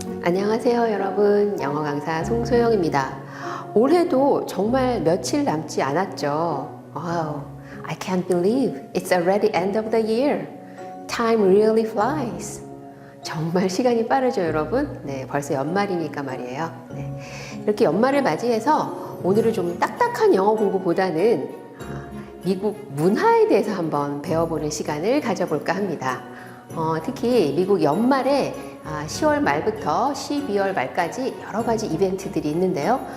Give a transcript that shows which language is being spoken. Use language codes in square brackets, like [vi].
[ko] 안녕하세요 여러분, 영어 강사 송소영입니다. 올해도 정말 며칠 남지 않았죠. [en] Wow, I can't believe it's already end of the year. Time really flies. [ko] 정말 시간이 빠르죠 여러분. 네, 벌써 연말이니까 말이에요. 네, 이렇게 연말을 맞이해서 오늘은 좀 딱딱한 영어 공부보다는 미국 문화에 대해서 한번 배워보는 시간을 가져볼까 합니다. 특히 미국 연말에 10월 말부터 12월 말까지 여러 가지 이벤트들이 있는데요.